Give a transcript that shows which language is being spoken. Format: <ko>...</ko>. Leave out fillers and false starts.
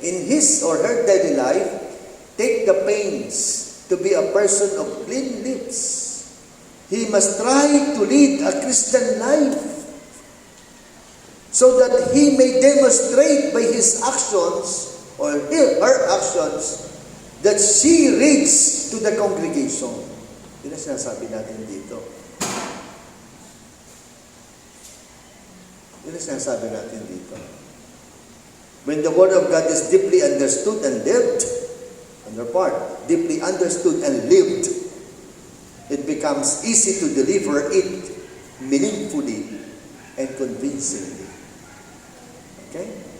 <en>In his or her daily life, take the pains to be a person of clean lips. He must try to lead a Christian life so that he may demonstrate by his actions or her actions that she reads to the congregation.</en> <tl>Yun ang sinasabi natin dito. Yun ang sinasabi natin dito.</tl> <en>When the Word of God is deeply understood and lived, on their part, deeply understood and lived, it becomes easy to deliver it meaningfully and convincingly. Okay?</en>